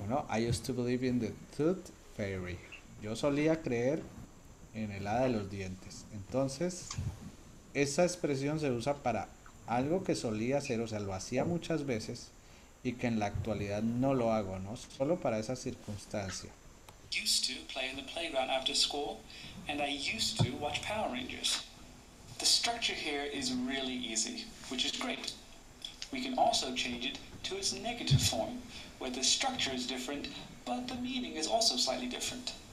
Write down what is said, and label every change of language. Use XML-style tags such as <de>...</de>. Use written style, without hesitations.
<en>I used to believe in the tooth fairy.</en> <es>Yo solía creer en el hada de los dientes. Entonces, esa expresión se usa para algo que solía hacer, o sea, lo hacía muchas veces y que en la actualidad no lo hago, ¿no? Solo para esa circunstancia.</es> <en>Used to play in the playground after school, and I used to watch Power Rangers. The structure here is really easy, which is great. We can also change it to its negative form, where the structure is different, but the meaning is also slightly different.</en>